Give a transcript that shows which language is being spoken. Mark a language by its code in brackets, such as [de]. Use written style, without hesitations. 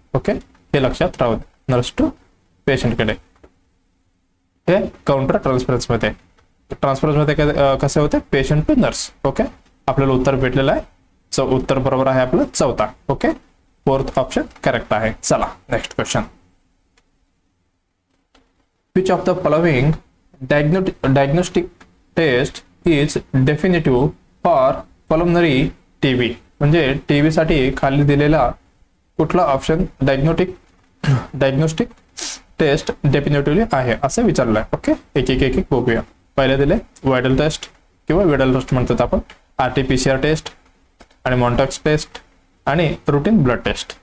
[mr] Okay हे लक्षात राहू दे. नर्स टू पेशंट कडे हे काउंटर ट्रान्सफरन्स मध्ये. ट्रान्सफरन्स मध्ये कसे होते पेशंट टू नर्स. ओके आपल्याला उत्तर भेटलेलं आहे. उत्तर बरोबर आहे आपलं चौथा. ओके फोर्थ ऑप्शन करेक्ट आहे. चला next question. [en] Which of the following diagnostic test is definitive for pulmonary TB. [mr] म्हणजे टीबी साठी खाली दिलेला कुठला ऑप्शन डायग्नोस्टिक टेस्ट डेफिनेटिव्हली आहे असं विचारलंय. ओके एक एक बघूया. पहिले दिले वायडल टेस्ट किंवा विडल टेस्ट म्हणतात आपण. RT-PCR टेस्ट आणि मॉन्टॅक्स टेस्ट आणि रुटीन ब्लड टेस्ट.